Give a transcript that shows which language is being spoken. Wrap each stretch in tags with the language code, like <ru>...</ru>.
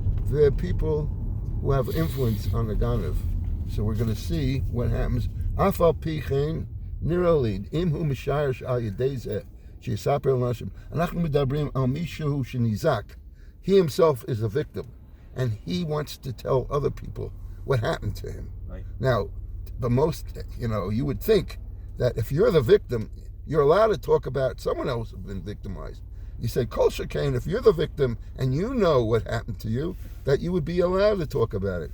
<en>the people who have influence on the Ganav. So we're going to see what happens.</en> <he>אף על פי כן, נראה לי, אם הוא משער על ידי זה, שיספר לאנשים, אנחנו מדברים על מישהו שניזק.</he> <en>He himself is a victim, and he wants to tell other people what happened to him. Right. Now, the most, you would think that if you're the victim, you're allowed to talk about someone else who's been victimized. You say, Kol Shekain, if you're the victim and you know what happened to you, that you would be allowed to talk about it.</en>